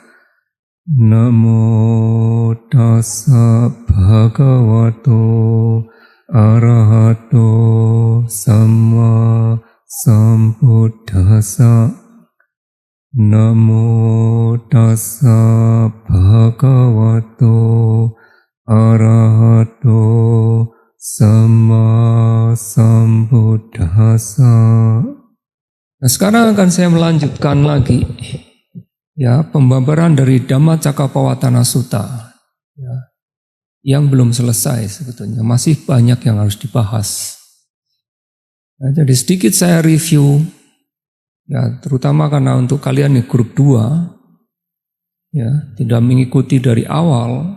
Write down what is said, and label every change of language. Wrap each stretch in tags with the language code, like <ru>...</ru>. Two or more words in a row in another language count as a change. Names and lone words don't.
<pi>Namo tassa bhagavato arahato samma sambuddhassa. Namo tassa bhagavato arahato samma sambuddhassa.</pi> <id>Nah, sekarang akan saya melanjutkan lagi ya pembabaran dari Dhammacakkappavattana Sutta ya, yang belum selesai sebetulnya, masih banyak yang harus dibahas. Nah, jadi sedikit saya review ya, terutama karena untuk kalian di grup 2 ya, tidak mengikuti dari awal.</id>